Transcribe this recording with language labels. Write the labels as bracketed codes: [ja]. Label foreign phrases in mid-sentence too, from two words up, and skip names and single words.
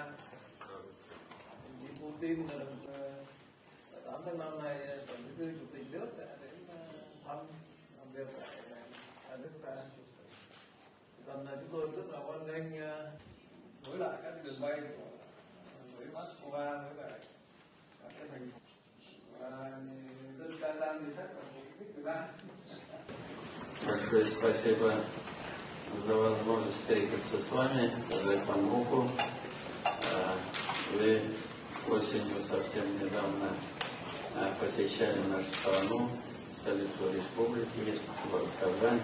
[vi] Đồng chí Putin là 8 tháng 5 này Tổng Bí thư Chủ tịch nước sẽ đến thăm làm việc tại hai nước ta. Lần này chúng tôi rất là hoan nghênh nối lại các đường bay với Moscow với lại các cái thành phố, và dân Kazan thì chắc là một thích Việt Nam. [ru] Большое спасибо за возможность встретиться с вами, пожать вам руку. Вы осенью совсем недавно посещали нашу страну, столицу республики, город Казань.